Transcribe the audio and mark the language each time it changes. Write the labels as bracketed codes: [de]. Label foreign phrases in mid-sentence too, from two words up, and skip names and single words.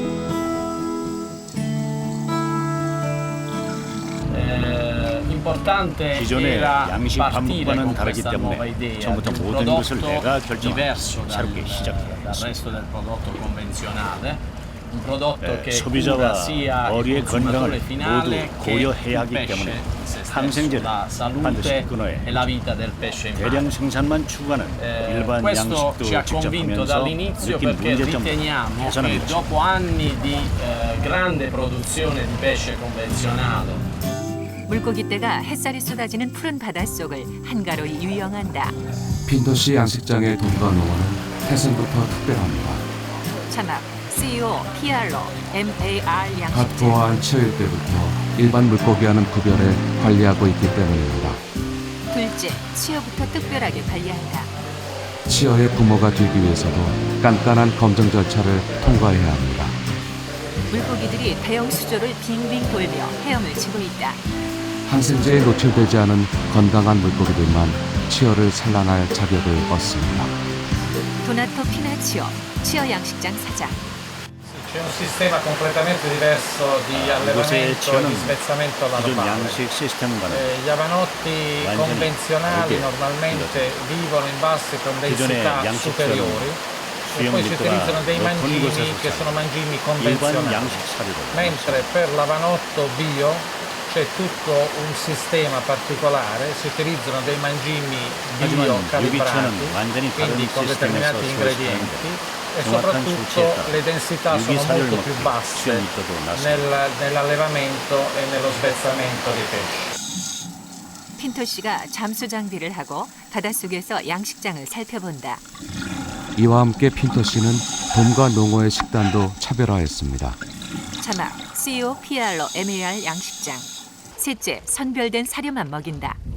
[ko] 기존의 양식 반복과는 다르기 때문에 처음부터 모든 것을 내가 결정하고 새롭게 시작해야 했습니다. 소비자와 어류의 건강을 모두 고려해야 하기 때문에 항생제를 [it] la [ko] 반드시 [it] salute [ko] 끊어야 [it] e la vita del pesce in mare. [ko] 대량 생산만 추구하는 일반 [it] Questo [ko] 양식도 [it] ci ha [ko] 직접 [it] convinto [ko] 하면서 [it] dall'inizio [ko] 느낀 [it] perché [ko] 문제점 [it] riteniamo che [ko] 개선하는 거죠. [it] dopo anni di grande produzione di pesce convenzionale [ko] 물고기떼가 햇살이 쏟아지는 푸른 바닷속을 한가로이 유영한다. 핀토시 양식장의 돈과 농어는 태생부터 특별합니다. 자막 CEO 피알로 MAR 양식장. 갓보한 치어일 때부터 일반 물고기와는 구별해 관리하고 있기 때문입니다. 둘째, 치어부터 특별하게 관리한다. 치어의 부모가 되기 위해서도 깐깐한 검증 절차를 통과해야 합니다. 물고기들이 대형 수조를 빙빙 돌며 헤엄을 치고 있다. 항생제에 노출되지 않은 건강한 물고기들만 치어를 산란할 자격을 얻습니다. 도나토 피나치오, 치어 양식장 사장. [it] C'è un sistema completamente diverso di [ko] 이곳의 [it] allevamento e [ko] 치어는 [it] di svezzamento alla [ko] 기존 [it] normale. [ko] 양식 시스템과는 [it] Gli avanotti [ko] 완전히 [it] convenzionali [ko] 다르게 [it] normalmente vivono in basse [ko] 기존의 [it] condensità [ko] 양식처럼 [it] superiori e [ko] 수용 [it] poi si [ko] 밀도가 [it] utilizzano dei [ko] 높은 [it] mangimi [ko] 곳에서 [it] che sono mangimi [ko] 일반 [it] convenzionali. [ko] 양식 사료를 [it] Mentre per l'avanotto bio c'è tutto un sistema particolare, si utilizzano dei mangimi [ko] 하지만 [it] bio [ko] 유기체는 [it] calibrati, [ko] 완전히 다른 [it] quindi con [ko] 시스템에서 [it] determinati [ko] 소식하는데 [it] ingredienti e [ko] 정확한 [it] soprattutto [ko] 수치에 따라 [it] le densità [ko] 유기 [it] sono [ko] 사료를 [it] molto più [ko] 먹기 [it] basse [ko] 수용 밀도도 낮습니다. [it] nell'allevamento e nello svezzamento dei pesci. [ko] 핀토 씨가 잠수 장비를 하고 바닷속에서 양식장을 살펴본다. 이와 함께 핀토 씨는 돔과 농어의 식단도 차별화했습니다. 자막 CEO 피알로 MAR 양식장. 셋째, 선별된 사료만 먹인다.